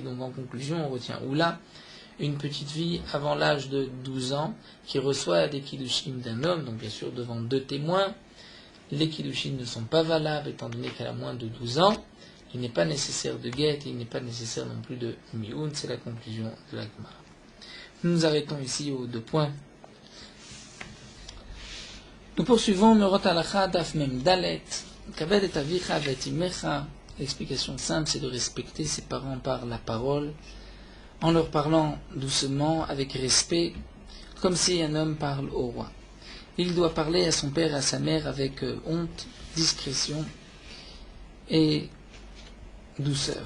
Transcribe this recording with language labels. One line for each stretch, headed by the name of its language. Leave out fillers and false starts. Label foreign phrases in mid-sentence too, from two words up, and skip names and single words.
French: Donc en conclusion, on retient Oula, une petite fille avant l'âge de 12 ans, qui reçoit des kiddushin d'un homme, donc bien sûr devant 2 témoins. Les kiddushin ne sont pas valables, étant donné qu'elle a moins de 12 ans. Il n'est pas nécessaire de get, il n'est pas nécessaire non plus de mioun, c'est la conclusion de l'Agma. Nous nous arrêtons ici aux 2 points. Nous poursuivons Merot Halacha
Hebrew: דף מם דלת. כבד את אביך ואת אמך.
French: L'explication simple, c'est de respecter ses parents par la parole, en leur parlant doucement, avec respect, comme si un homme parle au roi. Il doit parler à son père et à sa mère avec honte, discrétion et douceur.